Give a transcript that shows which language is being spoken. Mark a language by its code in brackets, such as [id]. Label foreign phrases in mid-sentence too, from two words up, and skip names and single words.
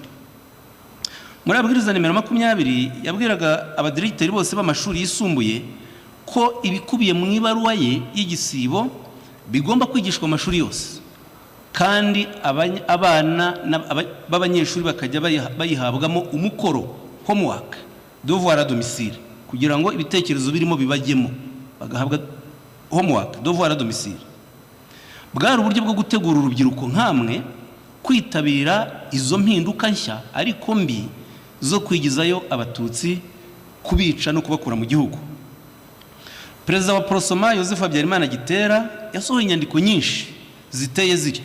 [rw] Muri abwiriza nimero 20 yabwiraga abadiregiteri bose b'amashuri yisumbuye ko ibikubiye mu ibaruwa ye y'igisibo bigomba kwigishwa amashuri yose, kandi abana b'abanyeshuri bakajya bayihabwamo umukoro, homework, [fr] devoir à domicile, [rw] kugira ngo ibitekerezo birimo bibagemo, bagahabwa homework, [fr] devoir à domicile. [rw] Bwari uburyo bwo gutegura urubyiruko nkamwe kwitabira izo mpinduka nshya ariko mbi zo kwigizayo Abatutsi kubica no kubakura mu gihugu. Perezida wa Prosoma Joseph Habyarimana Gitera yasohoye inyandiko nyinshi ziteye zityo.